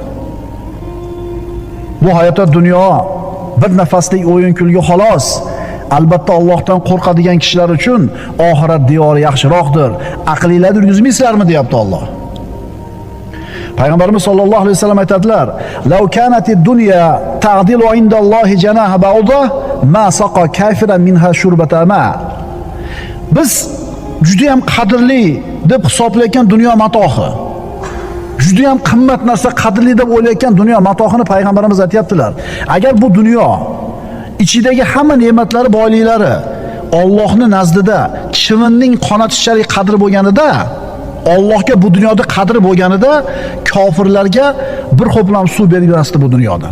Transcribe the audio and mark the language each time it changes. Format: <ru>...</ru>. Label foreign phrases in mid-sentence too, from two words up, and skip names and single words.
<uz>Bu hayotda dunyo bir nafaslik o'yin kulgi xolos. Albatta Allohdan qo'rqadigan kishilar uchun oxirat diyori yaxshiroqdir. Aqlingizlarni yurgizmaysizlarmi deyapti Alloh. Payg'ambarimiz</uz> <ar>صلى الله عليه وسلم</ar> <uz>aytadilar:</uz> <ar>"لو كانت الدنيا تعدل عند الله جناح بعوضة ما سقى كافرا منها شربة ماء."</ar> <uz>Biz juda ham qadrli deb hisoblayotgan dunyo matohi, juda ham qimmat narsa, qadrli deb o'ylayotgan dunyo matohini payg'ambarimiz aytayaptilar. Agar bu dunyo ichidagi hamma ne'matlari, boyliklari Allohning nazdida chivinning qonatishchalik qadri bo'lganida, Allohga bu dunyoda qadri bo'lganida kofirlarga bir ho'plam suv bermasdi bu dunyodan.</uz>